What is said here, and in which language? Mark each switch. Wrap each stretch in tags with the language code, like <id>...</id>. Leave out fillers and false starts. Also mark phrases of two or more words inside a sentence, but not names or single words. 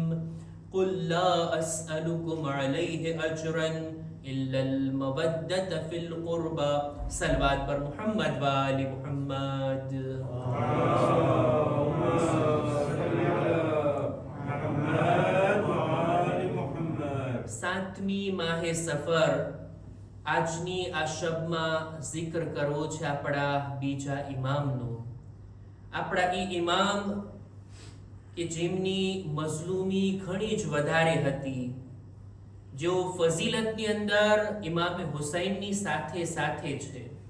<ar>قل لا أسألكم عليه أجرا إلا المودة في القربى.</ar> <ur>صلوات پر محمد وآل محمد.</ur> <ar>اللهم صل على محمد وآل محمد.</ar> <gu>7મી માહે સફર આજની આ શબમાં જિક્ર કરવો છે આપણા બીજા ઇમામનો. આપણા ઈ ઇમામ કે જેમની મઝલૂમી ઘણી જ વધારે હતી, જેઓ ફઝીલતની અંદર ઇમામે હુસૈનની સાથે સાથે છે.</gu>